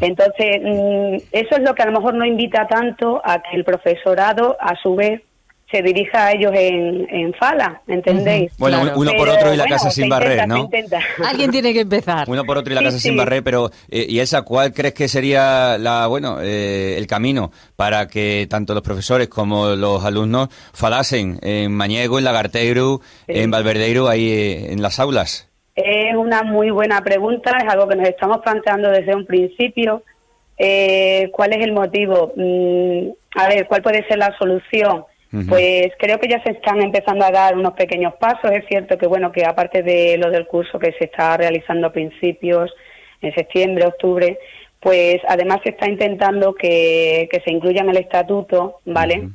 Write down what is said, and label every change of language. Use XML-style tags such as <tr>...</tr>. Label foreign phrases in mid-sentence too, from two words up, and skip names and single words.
<es>Entonces, eso es lo que a lo mejor no invita tanto a que el profesorado, a su vez, se dirija a ellos en FALA, ¿entendéis? Bueno, claro. Uno por otro y la casa sin barrer, ¿no? Alguien tiene que empezar. Uno por otro y la casa sin barrer, pero y Elsa, ¿cuál crees que sería el camino para que tanto los profesores como los alumnos falasen en Mañego, en Lagarteiro, en Valverdeiro, ahí en las aulas? Es una muy buena pregunta, es algo que nos estamos planteando desde un principio. ¿Cuál es el motivo? A ver, ¿cuál puede ser la solución? Pues creo que ya se están empezando a dar unos pequeños pasos. Es cierto que, bueno, que aparte de lo del curso que se está realizando a principios, en septiembre, octubre, pues además se está intentando que se incluya en el estatuto, ¿vale?</es>